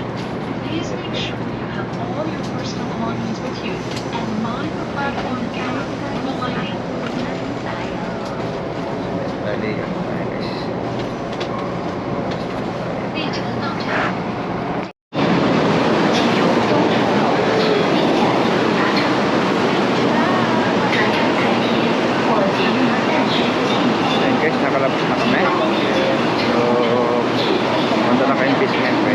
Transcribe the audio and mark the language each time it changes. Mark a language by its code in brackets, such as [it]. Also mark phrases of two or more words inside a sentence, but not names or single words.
[en] Please make sure you have all your personal belongings with you and mind the platform gap behind you. [tl] Bali, ano tayo guys. [zh] 列车到站。 [tl] Ayan guys, nakalabas na kami. So, punta na kayong basement guys.